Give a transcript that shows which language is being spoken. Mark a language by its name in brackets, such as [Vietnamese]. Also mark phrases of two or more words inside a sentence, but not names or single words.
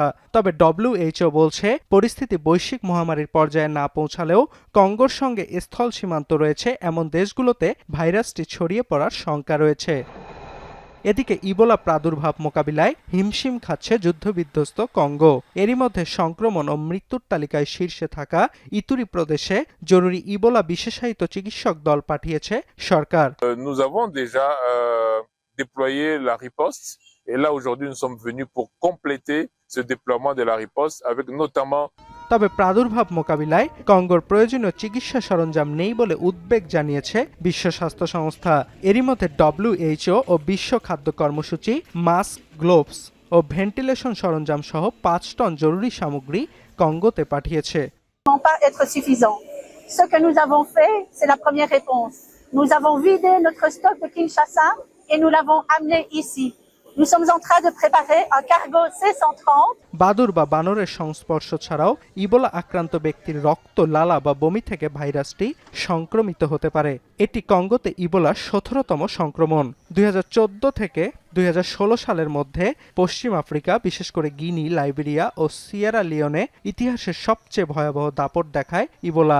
[Bangla] তবে WHO বলছে পরিস্থিতি বৈশ্বিক মহামারীর পর্যায়ে না পৌঁছালেও কঙ্গোর সঙ্গে স্থল সীমান্ত রয়েছে এমন দেশগুলোতে ভাইরাসটি ছড়িয়ে পড়ার শঙ্কা রয়েছে। এদিকে ইবোলা প্রাদুর্ভাব মোকাবিলায় হিমশিম খাচ্ছে যুদ্ধবিধ্বস্ত কঙ্গো। এরই মধ্যে সংক্রমণ ও মৃত্যুর তালিকায় শীর্ষে থাকা ইতুরি প্রদেশে জরুরি ইবোলা বিশেষায়িত চিকিৎসক দল পাঠিয়েছে সরকার। [French] Nous avons déjà déployé la riposte et là aujourd'hui nous sommes venus pour compléter ce déploiement de la riposte avec notamment [Bangla] তবে প্রাদুর্ভাব মোকাবিলায় কঙ্গোর প্রয়োজনীয় চিকিৎসা সরঞ্জাম নেই বলে উদ্বেগ জানিয়েছে বিশ্ব স্বাস্থ্য সংস্থা। এরই মধ্যে WHO ও বিশ্ব খাদ্য কর্মসূচি মাস্ক, গ্লোভস ও ভেন্টিলেশন সরঞ্জাম সহ 5 টন জরুরি সামগ্রী কঙ্গোতে পাঠিয়েছে। [French] Ce que nous avons fait, c'est la première réponse. Nous avons vidé notre stock de Kinshasa et nous l'avons amené ici. Nous sommes en train de préparer un cargo C-130. [Bangla] বাদুর বা বানরের সংস্পর্শ ছাড়াও ইবোলা আক্রান্ত ব্যক্তির রক্ত, লালা বা বমি থেকে ভাইরাসটি সংক্রমিত হতে পারে। এটি কঙ্গোতে ইবোলার 17তম সংক্রমণ। 2014 থেকে 2016 সালের মধ্যে পশ্চিম আফ্রিকা, বিশেষ করে গিনি, লাইবেরিয়া ও সিয়েরা লিওনে ইতিহাসের সবচেয়ে ভয়াবহ দাপট দেখায় ইবোলা।